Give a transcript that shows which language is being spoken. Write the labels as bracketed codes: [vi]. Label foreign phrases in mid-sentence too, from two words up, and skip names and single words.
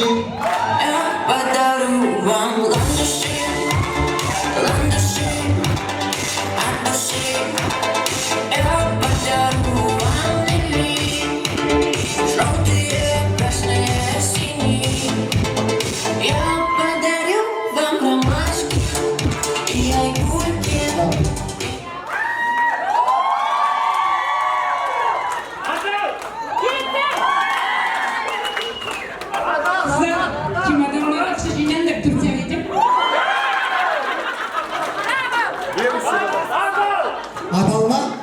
[ru] Я подарю вам ландыши, ландыши от души. Я подарю вам лилии, желтые, красные, синие. Я подарю вам ромашки и айгульки. [kk] Қыздар, чемодандар ақша жинаңдар, Турцияға кетем. Адалма?